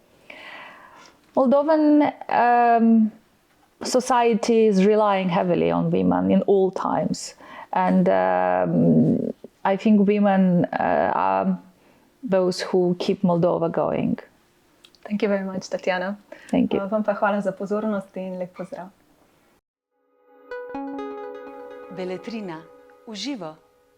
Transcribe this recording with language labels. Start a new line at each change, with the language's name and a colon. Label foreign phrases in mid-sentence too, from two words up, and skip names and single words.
English: Moldovan society is relying heavily on women in all times. And I think women are those who keep Moldova going. Thank you very much, Tatiana. Thank you.
Slovenian: Vam pa hvala za pozornost in lep pozdrav. Beletrina, v živo.